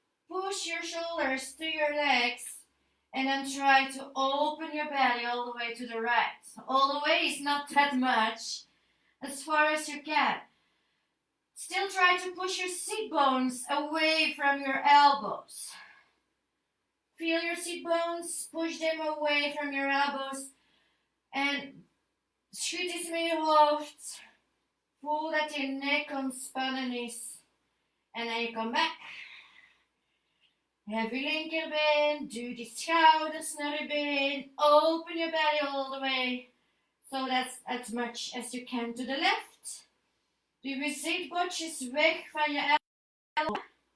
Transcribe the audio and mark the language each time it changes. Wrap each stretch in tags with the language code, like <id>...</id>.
<en>Push your shoulders to your legs. And then try to open your belly all the way to the right. All the way is not that much. As far as you can. Still try to push your sit bones away from your elbows. Feel your sit bones. Push them away from your elbows.</en> <nl>En schud eens met je hoofd. Voel dat je nek ontspannen is. En dan je komt back. Heb je linkerbeen. Duw die schouders naar je been.</nl> <en>Open your belly all the way. So that's as much as you can to the left.</en> <nl>Duw je zitbotjes weg van je elleboog.</nl>